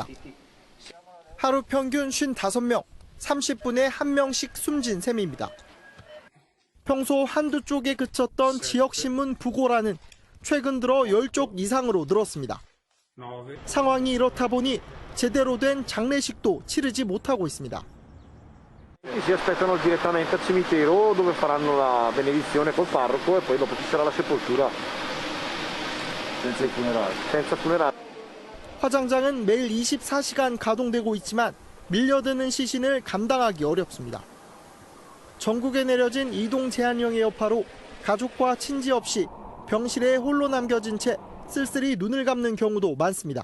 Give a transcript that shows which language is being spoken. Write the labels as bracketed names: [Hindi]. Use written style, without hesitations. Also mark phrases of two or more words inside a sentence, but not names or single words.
[Korean] 하루 평균 55명, 30분에 1명씩 숨진 셈입니다. 평소 한두 쪽에 그쳤던 지역신문 부고라는 최근 들어 10쪽 이상으로 늘었습니다. 상황이 이렇다 보니 제대로 된 장례식도 치르지 못하고 있습니다. [Italian] Si aspettano direttamente al cimitero dove faranno la benedizione col parroco e poi dopo ci sarà la sepoltura senza funerale. [Korean] 화장장은 매일 24시간 가동되고 있지만 밀려드는 시신을 감당하기 어렵습니다. 전국에 내려진 이동 제한령의 여파로 가족과 친지 없이 병실에 홀로 남겨진 채 쓸쓸히 눈을 감는 경우도 많습니다.